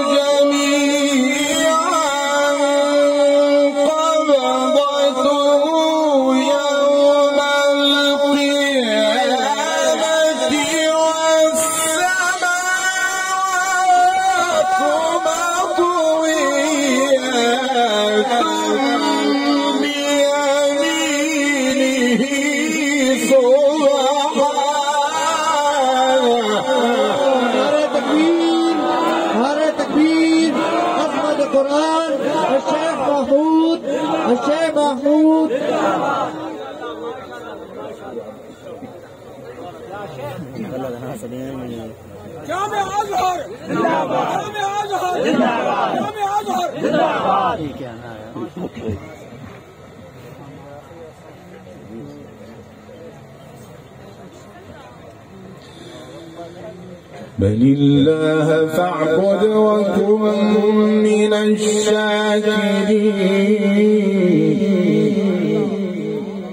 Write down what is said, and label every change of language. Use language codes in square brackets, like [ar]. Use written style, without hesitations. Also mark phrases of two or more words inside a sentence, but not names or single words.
[ar] جميعا قبضته يوم القيامة والسماوات مطويات بيمينه [ur] نعرۂ تکبیر، عظمت قرآن، شیخ محمود، شیخ محمود. جامع ازہر زندہ باد، جامع ازہر زندہ باد، جامع ازہر زندہ باد. [ar] بل الله فاعبد وكن من الشاكرين.